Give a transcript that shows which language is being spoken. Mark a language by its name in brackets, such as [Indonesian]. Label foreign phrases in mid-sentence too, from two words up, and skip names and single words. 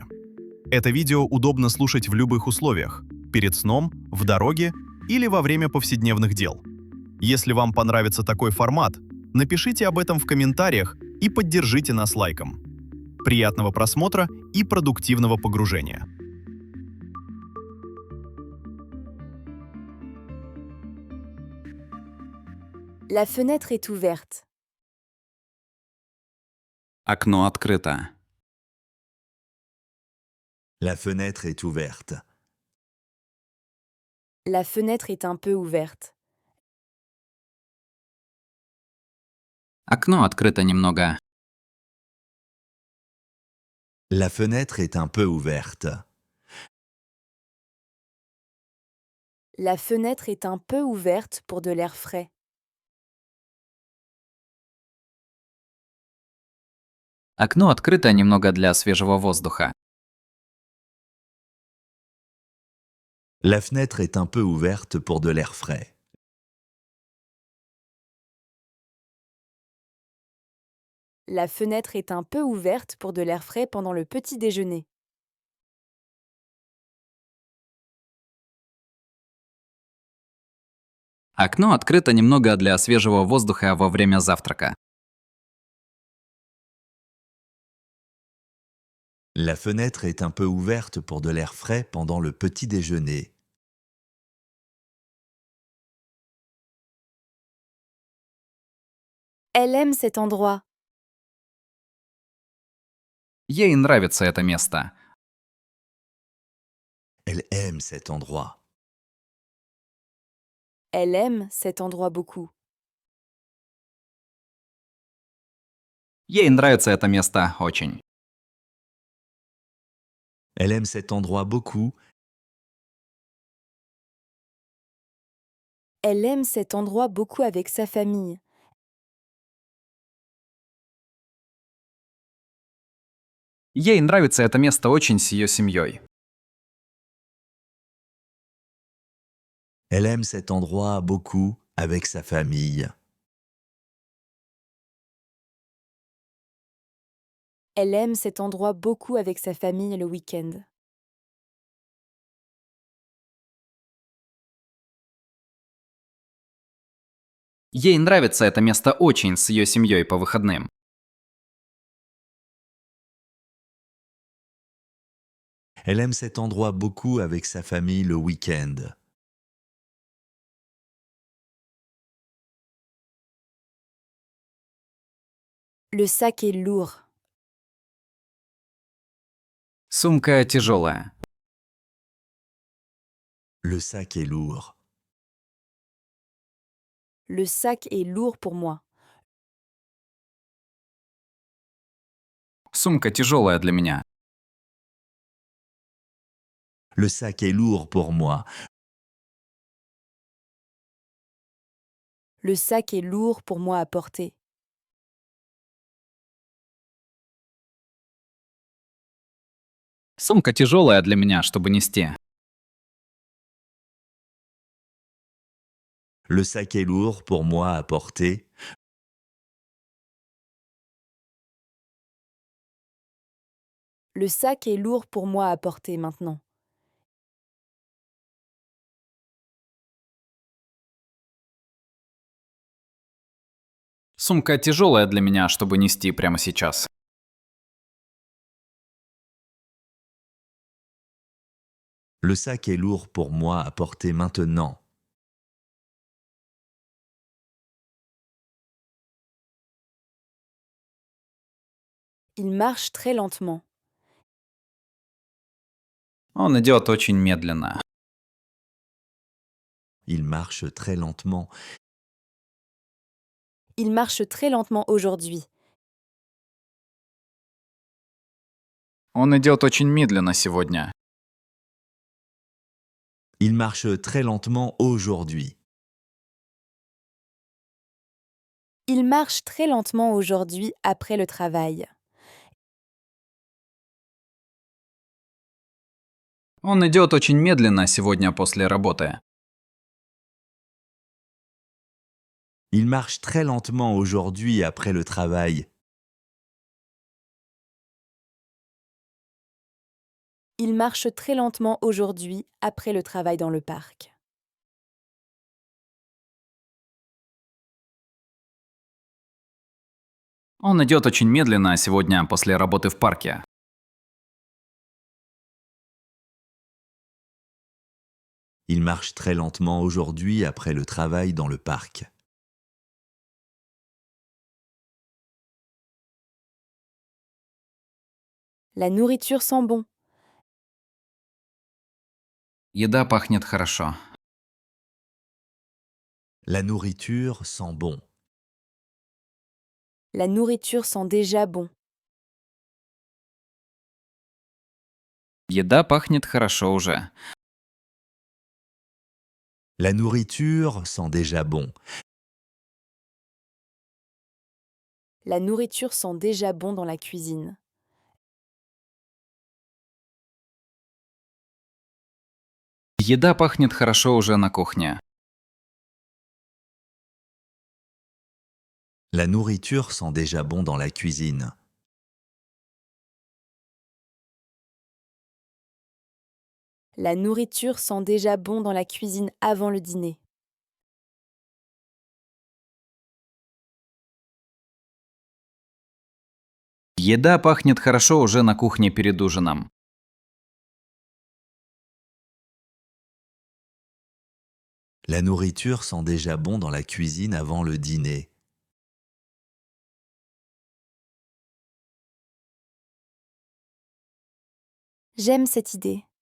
[Russian] Это видео удобно слушать в любых условиях – перед сном, в дороге или во время повседневных дел. Если вам понравится такой формат, напишите об этом в комментариях и поддержите нас лайком. Приятного просмотра и продуктивного погружения. [French] La fenêtre est ouverte. [Russian] Окно открыто. [French] La fenêtre est ouverte. La fenêtre est un peu ouverte. [Russian] Окно открыто немного. [French] La fenêtre est un peu ouverte. La fenêtre est un peu ouverte pour de l'air frais. [Russian] Окно открыто немного для свежего воздуха. [French] La fenêtre est un peu ouverte pour de l'air frais. La fenêtre est un peu ouverte pour de l'air frais pendant le petit déjeuner. [Russian] Окно открыто немного для свежего воздуха во время завтрака. [French] La fenêtre est un peu ouverte pour de l'air frais pendant le petit déjeuner. Elle aime cet endroit. [Russian] Ей нравится это место. [French] Elle aime cet endroit. Elle aime cet endroit beaucoup. [Russian] Ей нравится это место очень. [French] Elle aime cet endroit beaucoup. Elle aime cet endroit beaucoup avec sa famille. [Russian] Ей нравится это место очень с ее семьей. [French] Elle aime cet endroit beaucoup avec sa famille. Elle aime cet endroit beaucoup avec sa famille le week-end. [Russian] Ей нравится это место очень с ее семьей по выходным. [French] Elle aime cet endroit beaucoup avec sa famille le week-end. Le sac est lourd. [Russian] Сумка тяжелая. [French] Le sac est lourd. Le sac est lourd pour moi. [Russian] Сумка тяжелая для меня. [French] Le sac est lourd pour moi. Le sac est lourd pour moi à porter. [Russian] Сумка тяжелая для меня, чтобы нести. [French] Le sac est lourd pour moi à porter. Le sac est lourd pour moi à porter maintenant. [Russian] Сумка тяжелая для меня, чтобы нести прямо сейчас. [French] Le sac est lourd pour moi à porter maintenant. Il marche très lentement. [Russian] Он идет очень медленно. [French] Il marche très lentement. Il marche très lentement aujourd'hui. [Russian] Он идет очень медленно сегодня. [French] Il marche très lentement aujourd'hui. Il marche très lentement aujourd'hui après le travail. [Russian] Он идет очень медленно сегодня после работы. [French] Il marche très lentement aujourd'hui après le travail. Il marche très lentement aujourd'hui après le travail dans le parc. [Russian] Он идет очень медленно сегодня после работы в парке. [French] Il marche très lentement aujourd'hui après le travail dans le parc. La nourriture sent bon. [Russian] Еда пахнет хорошо. [French] La nourriture sent bon. La nourriture sent déjà bon. [Russian] Еда пахнет хорошо уже. [French] La nourriture sent déjà bon. La nourriture sent déjà bon dans la cuisine. [Russian] Еда пахнет хорошо уже на кухне. [French] La nourriture sent déjà bon dans la cuisine. La nourriture sent déjà bon dans la cuisine avant le dîner. [Russian] Еда пахнет хорошо уже на кухне перед ужином. [French] La nourriture sent déjà bon dans la cuisine avant le dîner. J'aime cette idée.